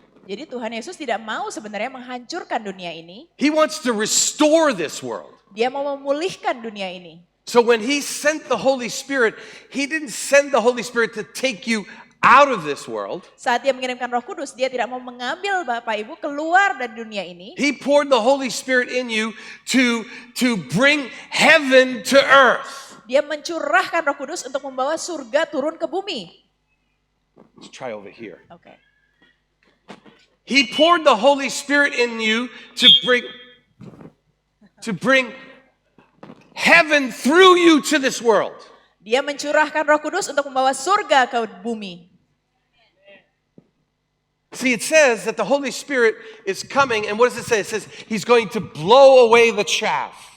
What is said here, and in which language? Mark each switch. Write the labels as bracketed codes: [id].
[id] Jadi Tuhan Yesus tidak mau sebenarnya menghancurkan dunia ini. [en] He wants to restore this world. [id] Dia mau memulihkan dunia ini. [en] So when He sent the Holy Spirit, He didn't send the Holy Spirit to take you out of this world. [id] Saat dia mengirimkan Roh Kudus, dia tidak mau mengambil Bapak Ibu keluar dari dunia ini. [en] He poured the Holy Spirit in you to bring heaven to earth. [id] Dia mencurahkan Roh Kudus untuk membawa surga turun ke bumi. [en] Let's try over here. Okay. He poured the Holy Spirit in you to bring heaven through you to this world. [id] Dia mencurahkan Roh Kudus untuk membawa surga ke bumi. [en] See, it says that the Holy Spirit is coming, and what does it say? It says He's going to blow away the chaff.